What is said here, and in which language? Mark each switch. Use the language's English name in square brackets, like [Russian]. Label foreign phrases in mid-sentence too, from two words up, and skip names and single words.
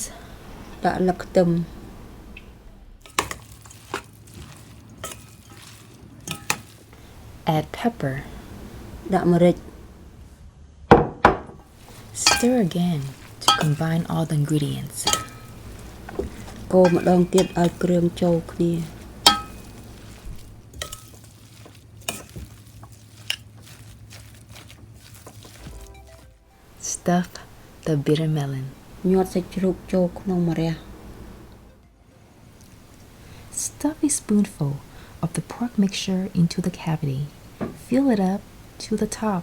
[Khmer] ដាក់លឹកខ្ទឹម [English] Add pepper [Khmer] ដាក់ម្រេច [English] Stir again to combine all the ingredients [Khmer] កូរម្ដងទៀតឲ្យគ្រឿងចូលគ្នា [English] Stuff the bitter melon [Khmer] ញាត់សាច់ជ្រូកចូលក្នុងម្រះ [English] Stuff a spoonful of the pork mixture into the cavity. Fill it up to the top.